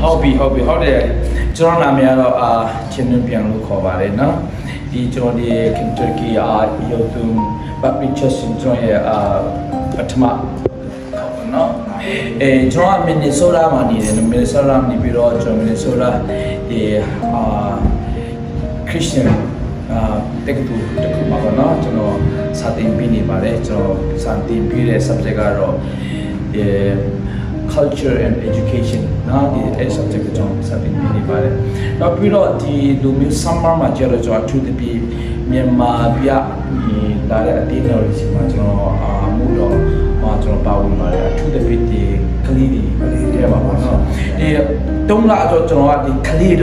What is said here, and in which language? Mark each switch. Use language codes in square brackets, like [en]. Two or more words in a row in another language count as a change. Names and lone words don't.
[my] ဟုတ်တယ်ကျွန်တော်နာမည်ကတော့ချင်းနူပြန်လို့ခေါ်ပါတယ်နော်ဒီကျွန်တော်ဒီ Kentucky Youtube Public Church ကျွန်တော်ရဲ့ပထမနော်ကျွန်တော် Minnesota မှာနေတယ် Minnesota နေပြီးတော့ကျွန်တော် Minnesota ဒီ Christian တက္ကသိုလ်တစ်ခုမှာပေါ့နော်ကျွန်တော်စာသင်ပေးနေပါတယ်ကျွန်တော်စာသင်ပေးတဲ့ subject ကတော့ culture [en] and education [my] နော်ဒီ subject ကိုကျွန်တော်စာသင်ပေးနေပါတယ်နောက်ပြီးတော့ဒီလူမျိုး summer မှာကျတော့ကျွန်တော်အထူးသဖြင့်မြန်မာပြဒီလာတဲ့အတင်းတော်တွေရှိမှ ကျွန်တော်မှုတော့ကျွန်တော်ပါဝင်ပါတယ်အထူးသဖြင့်ဒီကလေးတွေပါပါနော်ဒီ3လတော့ကျွန်တော်ကဒီကလေးတွေ